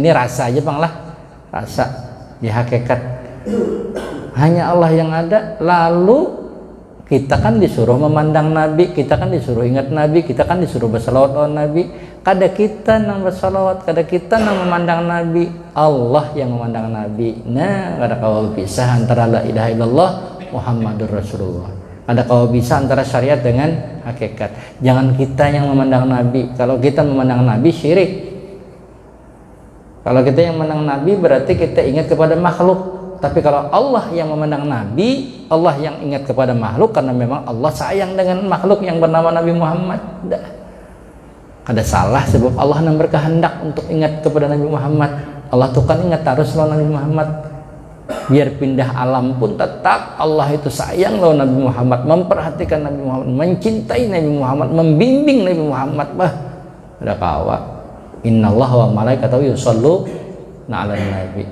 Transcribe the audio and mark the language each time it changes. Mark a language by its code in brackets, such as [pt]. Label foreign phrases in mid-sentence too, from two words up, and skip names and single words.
[bjn] Ini rasa aja bang lah, rasa. Di hakikat hanya Allah yang ada. Lalu kita kan disuruh memandang Nabi, kita kan disuruh ingat Nabi, kita kan disuruh bersalawat lawan Nabi. Kada kita nang bersalawat, kada kita nang memandang Nabi, Allah yang memandang Nabi. Nah, kada kau pisah antara [ar] لا إله إلا الله محمد رسول الله. [bjn] Ada kau bisa antara syariat dengan hakikat. [id] Jangan kita yang memandang Nabi. Kalau kita memandang Nabi syirik. Kalau kita yang memandang Nabi berarti kita ingat kepada makhluk. Tapi kalau Allah yang memandang Nabi, Allah yang ingat kepada makhluk, karena memang Allah sayang dengan makhluk yang bernama Nabi Muhammad. Ada salah sebab Allah yang berkehendak untuk ingat kepada Nabi Muhammad. [bjn] Allah tuh kan ingat terus lawan Nabi Muhammad. Biar pindah alam pun tetap Allah itu sayang lawan Nabi Muhammad, memperhatikan Nabi Muhammad, mencintai Nabi Muhammad, membimbing Nabi Muhammad. Ada kawa. [ar] إن الله وملائكته يصلون على النبي.